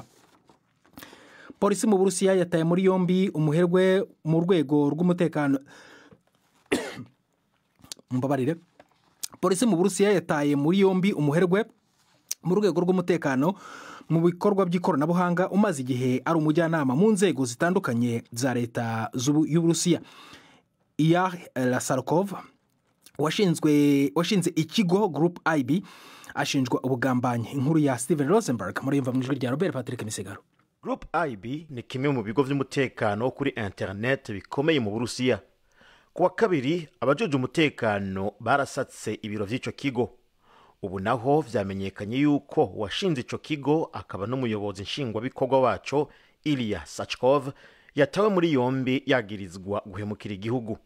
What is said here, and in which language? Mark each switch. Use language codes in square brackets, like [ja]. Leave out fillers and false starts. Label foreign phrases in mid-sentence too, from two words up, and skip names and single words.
[rw] Polisi mu Burusiya yataye muri yombi umuherwe mu rwego rw'umutekano Polisi mu Burusiya yataye muri yombi umuherwe mu rwego rw'umutekano mu bikorwa by'ikoranabuhanga umaze igihe ari umujyanama mu nzego zitandukanye za leta y'Uburusiya. Ilya Lasarkov washinze ikigo Group IB ashinjwa ubugambanyi. Inkuru ya Steven Rosenberg muri imva mu ijwi rya Robert Patrick Misigaro. Group IB ni kimwe mu bigo by'umutekano kuri internet bikomeye mu Burusiya. [rn] Kuwa kabiri abajeje umutekano barasatse ibiro by'ico kigo. Ubu naho vyamenyekanye yuko washinze ico kigo akaba n'umuyobozi nshingwabikorwa waco Ilya Sachkov yatawe muri yombi yagirizwa guhemukira igihugu.